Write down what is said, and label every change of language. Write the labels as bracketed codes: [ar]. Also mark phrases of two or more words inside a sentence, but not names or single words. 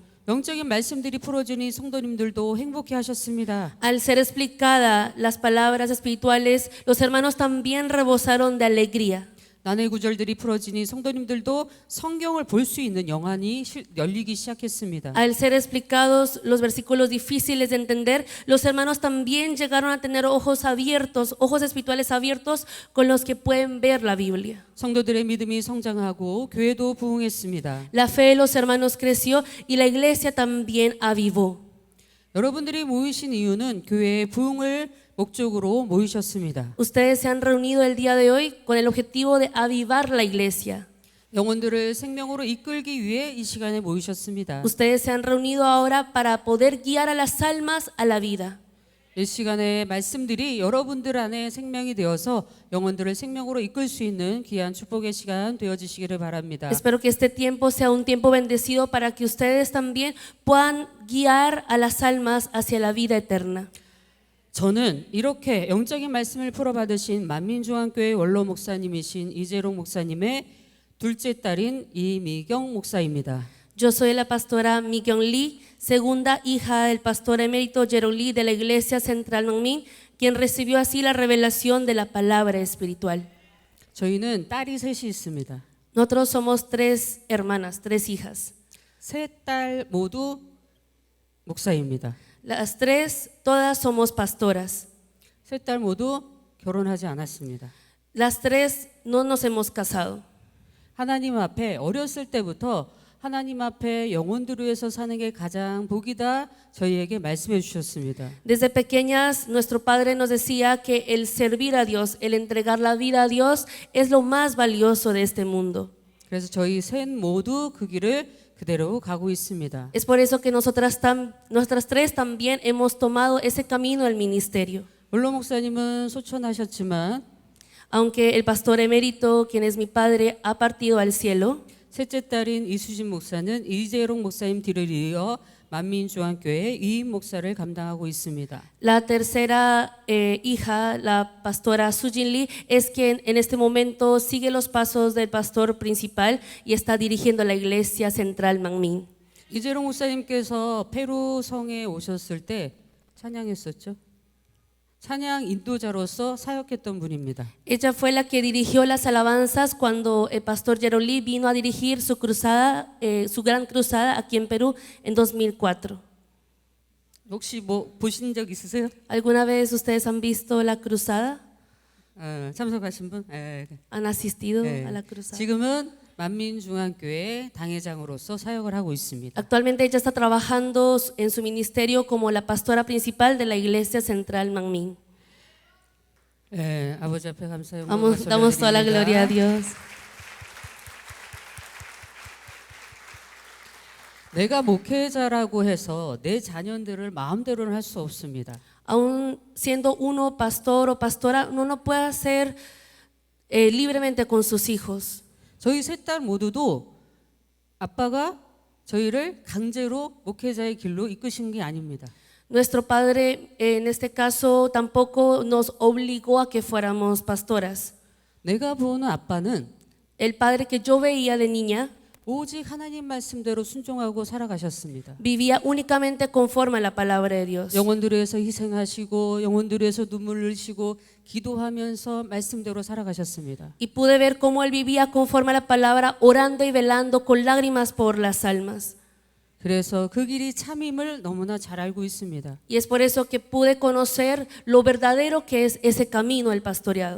[ko] 영적인 말씀들이 풀어지니 성도님들도 행복해 하셨습니다. [es] Al ser explicada las palabras espirituales, los hermanos también rebosaron de alegría. [ko] 난해 구절들이 풀어지니 성도님들도 성경을 볼 수 있는 영안이 열리기 시작했습니다. [es] Al ser explicados los versículos difíciles de entender, los hermanos también llegaron a tener ojos abiertos, ojos espirituales abiertos con los que pueden ver la Biblia. [ko] 성도들의 믿음이 성장하고 교회도 부흥했습니다. [es] La fe de los hermanos creció y la iglesia también avivó. [ko] 여러분들이 모이신 이유는 교회의 부흥을 목적으로 모이셨습니다. [es] Ustedes se han reunido el día de hoy con el objetivo de avivar la iglesia. [ko] 영혼들을 생명으로 이끌기 위해 이 시간에 모이셨습니다. [es] Ustedes se han reunido ahora para poder guiar a las almas a la vida. [ko] 이 시간에 말씀들이 여러분들 안에 생명이 되어서 영혼들을 생명으로 이끌 수 있는 귀한 축복의 시간 되어지시기를 바랍니다. [es] Espero que este tiempo sea un tiempo bendecido para que ustedes también puedan guiar a las almas hacia la vida eterna. [ko] 저는 이렇게 영적인 말씀을 풀어받으신 만민중앙교회 원로 목사님이신 이재롱 목사님의 둘째 딸인 이미경 목사입니다. [es] Yo soy la pastora Mi-kyung Lee, segunda hija del pastor emérito Jerome Lee de la Iglesia Central Mangmin, quien recibió así la revelación de la palabra espiritual. [ko] 저희는 딸이 셋이 있습니다. [es] Nosotros somos 3 hermanas, 3 hijas. [ko] 세 딸 모두 목사입니다. [es] Las 3, todas somos pastoras. [ko] 세 딸 모두 결혼하지 않았습니다. [es] Las 3 no nos hemos casado. [ko] 하나님 앞에 어렸을 때부터 하나님 앞에 영혼들을 위해서 사는 게 가장 복이다 저희에게 말씀해 주셨습니다. [es] Desde pequeñas nuestro padre nos decía que el servir a Dios, el entregar la vida a Dios es lo más valioso de este mundo. [ko] 그래서 저희 셋 모두 그 길을 그대로 가고 있습니다. [es] Es por eso que nuestras 3 también hemos tomado ese camino del ministerio. [ko] 원로 목사님은 소천하셨지만 [es] Aunque el pastor emérito, quien es mi padre, ha partido al cielo, [ko] 셋째 딸인 이수진 목사는 이재롱 목사님 뒤를 이어 만민중앙교회 이임 목사를 감당하고 있습니다. [es] la tercera hija, la pastora Sujin Lee, es quien en este momento sigue los pasos del pastor principal y está dirigiendo la iglesia central Mangmin. [ko] 이재롱 목사님께서 페루 성에 오셨을 때 찬양했었죠. 찬양 인도자로서 사역했던 분입니다. [es] Ella fue la que dirigió las alabanzas cuando el pastor Jerome Lee vino a dirigir su cruzada, su gran cruzada aquí en Perú en 2004. [ko] 혹시 뭐 보신 적 있으세요? [es] ¿Alguna vez ustedes han visto la cruzada? [ko] 참석하신 분? [es] ¿Han asistido a la cruzada? [ko] 지금은 만민중앙교회 당회장으로서 사역을 하고 있습니다. [es] Actualmente ella está trabajando en su ministerio como la pastora principal de la iglesia central Mangmin. [ko] 아버지 앞에 감사의 [es] Damos toda la gloria a Dios. [ko] 내가 목회자라고 해서 내 자녀들을 마음대로는 할 수 없습니다. [es] Aún siendo uno pastor o pastora, uno no puede hacer libremente con sus hijos. [ko] 저희 세 딸 모두도 아빠가 저희를 강제로 목회자의 길로 이끄신 게 아닙니다. [es] Nuestro padre en este caso tampoco nos obligó a que fuéramos pastoras. [ko] 내가 보는 아빠는 [es] El padre que yo veía de niña [ko] 오직 하나님 말씀대로 순종하고 살아가셨습니다. [es] Vivía únicamente conforme a la palabra de Dios. [ko] 영혼들을 위해서 희생하시고 영혼들을 위해서 눈물 흘리시고 기도하면서 말씀대로 살아가셨습니다. [es] Y pude ver cómo él vivía conforme a la palabra, orando y velando con lágrimas por las almas. [ko] 그래서 그 길이 참임을 너무나 잘 알고 있습니다. [es] Y es por eso que pude conocer lo verdadero que es ese camino del pastoreado.